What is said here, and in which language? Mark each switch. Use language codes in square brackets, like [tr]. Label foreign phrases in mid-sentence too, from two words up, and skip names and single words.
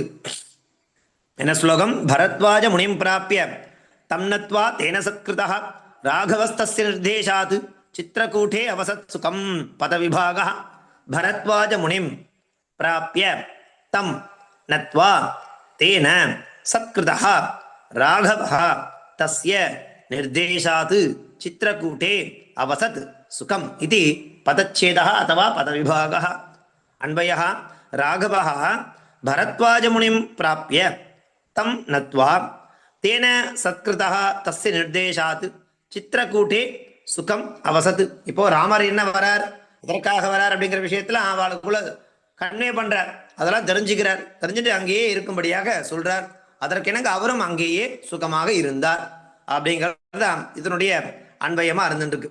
[ta] என்ன ஸ்லோகம், [sa] भरद्वाज मुनिं प्राप्य तन्नत्वा तेन सत्कृता राघवस्तस्य निर्देशात् चित्रकूटे अवसत् सुखम् पदविभाग भरद्वाज मुनिं प्राप्य तं नत्वा तेन सत्कृता राघव तस्य निर्देशात् चित्रकूटे अवसत् सुखम् இது பதச்சேதः अथवा பதவிபாகः. अन्वयः राघवः भरद्वाजमुनिं प्राप्य तं नत्वा तेन सत्कृतः तस्य निर्देशात् चित्रकूटे सुखम् अवसत्. [ta] இப்போ ராமர் என்ன வரார், இதற்காக வரார் அப்படிங்கிற விஷயத்துல அவளுக்குள்ள கன்வே பண்றார். அதெல்லாம் தெரிஞ்சுக்கிறார். தெரிஞ்சுட்டு அங்கேயே இருக்கும்படியாக சொல்றார். அதற்கெனங்க அவரும் அங்கேயே சுகமாக இருந்தார் அப்படிங்கிறது தான் இதனுடைய அன்வயமா இருந்துருக்கு.